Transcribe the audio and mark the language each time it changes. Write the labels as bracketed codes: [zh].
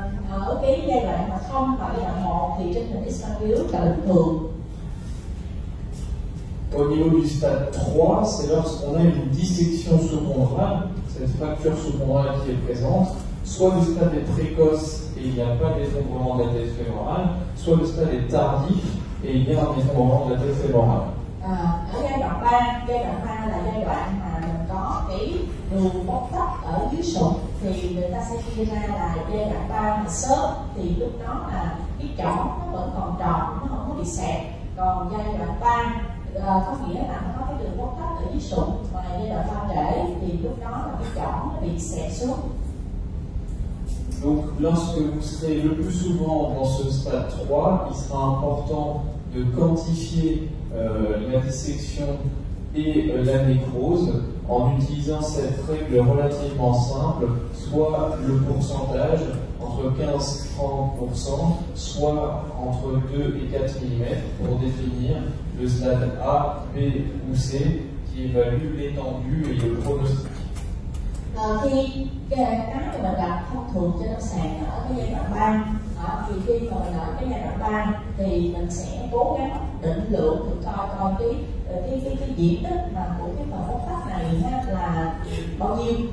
[vi] Ở cái giai đoạn mà 0 và giai đoạn 1 thì trên hình X-quang virus là bình thường. [fr] Au niveau du stade 3, c'est lorsqu'on a une dissection sous-chondrale, cette fracture sous-chondrale qui est présente, soit le stade est précoce et il n'y a pas d'effondrement de la tête fémorale, soit le stade est tardif et il y a un effondrement de la tête fémorale. [vi] Ở giai đoạn 3 là giai đoạn mà mình có cái đường bóc tách ở dưới sụn thì người ta sẽ chia ra là giai đoạn 3 mà sớm thì lúc đó là cái chỏng nó vẫn còn tròn, nó không có bị xẹt. Còn giai đoạn 3 có nghĩa là nó có cái đường bóc tách ở dưới sụn, và giai đoạn 3 trễ thì lúc đó là cái chỏng nó bị xẹt xuống. [fr] Donc lorsque vous serez le plus souvent dans ce stade 3, il sera important de quantifier la dissection et la nécrose en utilisant cette règle relativement simple, soit le pourcentage entre 15 et 30%, soit entre 2 et 4 mm pour définir le stade A, B ou C qui évalue l'étendue et le pronostic. [vi] Khi cái mà mình gặp thông thường trên lâm sàng ở cái giai đoạn 3, thì khi mà mình ở cái giai đoạn 3 thì mình sẽ cố gắng định lượng thử coi cái diện tích mà của cái phần bóc tách này là bao nhiêu.